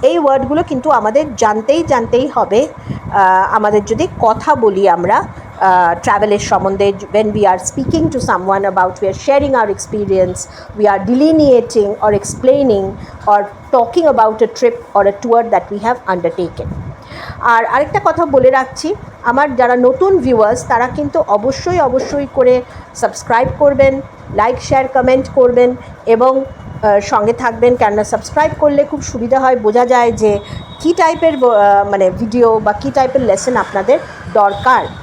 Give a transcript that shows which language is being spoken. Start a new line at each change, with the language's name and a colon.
Bangla: এই ওয়ার্ডগুলো কিন্তু আমাদের জানতেই হবে আমাদের যদি কথা বলি আমরা ট্রাভেলের সম্বন্ধে।
English: when we are speaking to someone about, we are sharing our experience, we are delineating or explaining or talking about a trip or a tour that we have undertaken.
Bangla: আর আরেকটা কথা বলে রাখছি, আমার যারা নতুন ভিউয়ার্স তারা কিন্তু অবশ্যই করে সাবস্ক্রাইব করবেন, লাইক শেয়ার কমেন্ট করবেন এবং সঙ্গে থাকবেন। কেননা সাবস্ক্রাইব করলে খুব সুবিধা হয়, বোঝা যায় যে কী টাইপের ভিডিও বা কী টাইপের লেসন আপনাদের দরকার।